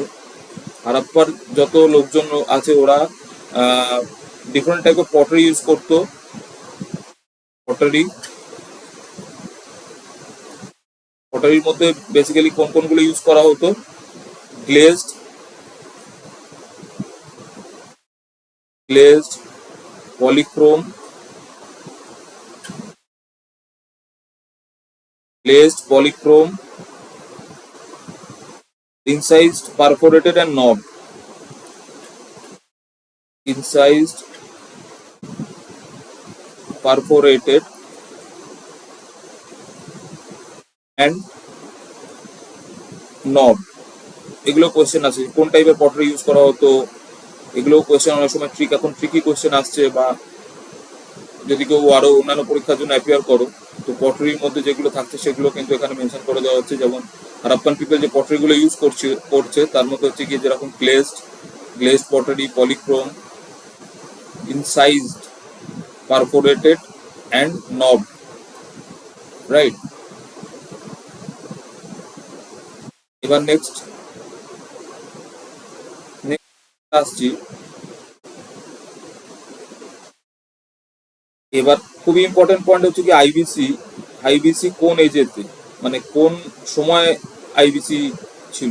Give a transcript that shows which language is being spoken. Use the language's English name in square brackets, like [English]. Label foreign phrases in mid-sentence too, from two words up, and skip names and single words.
[Bangla] হারাপ্পার যত লোকজন আছে ওরা [English] different type of pottery use [Bangla] করতো। পটারির মধ্যে বেসিক্যালি কোন কোনগুলো ইউজ করা হতো? [English] glazed, polychrome, glazed, polychrome, incised, perforated and knobbed, incised, perforated and knobbed। [Bangla] এগুলো কোয়েশ্চেন আছে কোন টাইপের পটারি ইউজ করা হতো, এগুলো কোয়েশ্চেন অনেক সময় এখন [English] tricky question [Bangla] আসছে, বা যদি কেউ আরো অন্যান্য পরীক্ষার জন্য অ্যাপিয়ার করো তো পটারির মধ্যে যেগুলো থাকছে সেগুলো কিন্তু এখানে মেনশন করে দেওয়া হচ্ছে। যেমন [English] Harappan people [Bangla] যে পটারিগুলো ইউজ করছে তার মধ্যে হচ্ছে কি যেরকম [English] glazed pottery, polychrome, incised, perforated and knobbed, right? [Bangla] এবার নেক্সট আসছি এবার খুবই [English] important point [Bangla] হচ্ছে কি আইবিসি, আইবিসি কোন এজেতে, মানে কোন সময় আইবিসি ছিল।